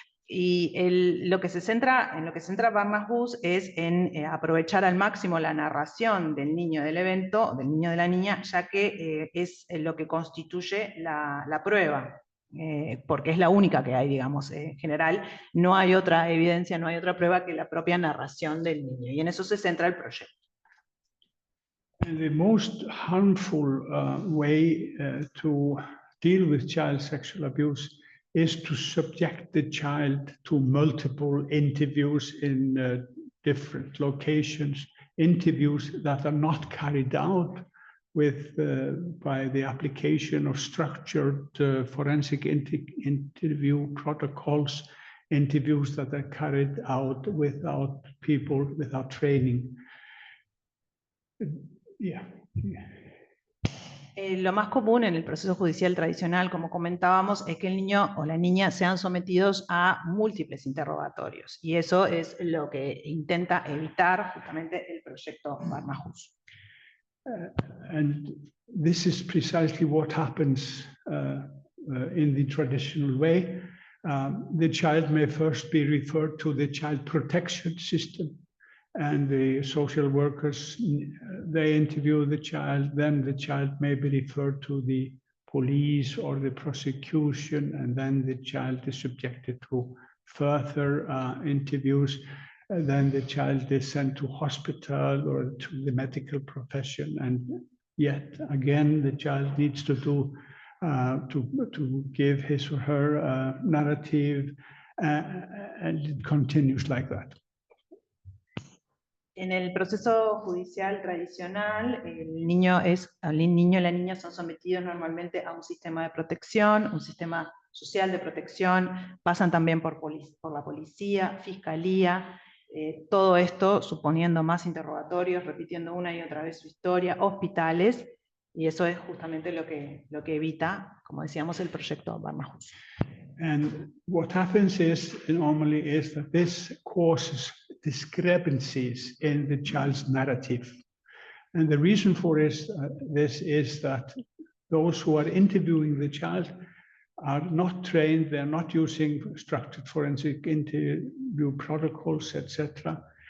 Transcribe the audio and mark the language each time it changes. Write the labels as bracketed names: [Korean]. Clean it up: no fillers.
[Spanish] Y en lo que se centra Barnahus es en aprovechar al máximo la narración del niño del evento, del niño de la niña, ya que es lo que constituye la prueba, porque es la única que hay, digamos. En general, no hay otra evidencia, no hay otra prueba que la propia narración del niño, y en eso se centra el proyecto. [English] The most harmful way to deal with child sexual abuse is to subject the child to multiple interviews in different locations, interviews that are not carried out by the application of structured forensic interview protocols, interviews that are carried out without training. [Spanish] Lo más común en el proceso judicial tradicional, como comentábamos, es que el niño o la niña sean sometidos a múltiples interrogatorios, y eso es lo que intenta evitar justamente el proyecto Barnahus. [English] And this is precisely what happens in the traditional way. The child may first be referred to the child protection system, and the social workers, they interview the child, then the child may be referred to the police or the prosecution, and then the child is subjected to further interviews. then the child is sent to hospital or to the medical profession, and yet again the child needs to do to give his or her narrative, and it continues like that. [Spanish] En el proceso judicial tradicional, el niño y la niña son sometidos normalmente a un sistema de protección, un sistema social de protección, pasan también por la policía, fiscalía, todo esto suponiendo más interrogatorios, repitiendo una y otra vez su historia, hospitales, y eso es justamente lo que evita, como decíamos, el proyecto Barnahus. [English] And what happens normally is that this causes discrepancies in the child's narrative. And the reason for this is that those who are interviewing the child are not trained, they're not using structured forensic interview protocols, etc.